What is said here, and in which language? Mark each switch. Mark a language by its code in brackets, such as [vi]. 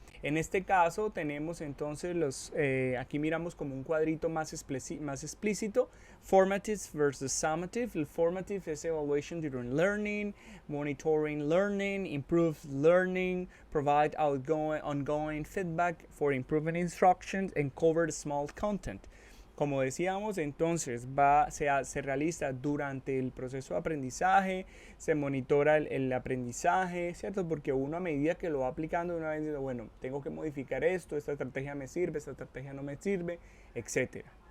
[es] En este caso tenemos entonces aquí miramos como un cuadrito más explícito, [en] formative versus summative. El formative es evaluation during learning, monitoring learning, improve learning, provide ongoing feedback for improving instructions and cover small content. [es] Como decíamos, entonces se realiza durante el proceso de aprendizaje, se monitora el aprendizaje, ¿cierto? Porque uno a medida que lo va aplicando, uno va diciendo, bueno, tengo que modificar esto, esta estrategia me sirve, esta estrategia no me sirve, etc.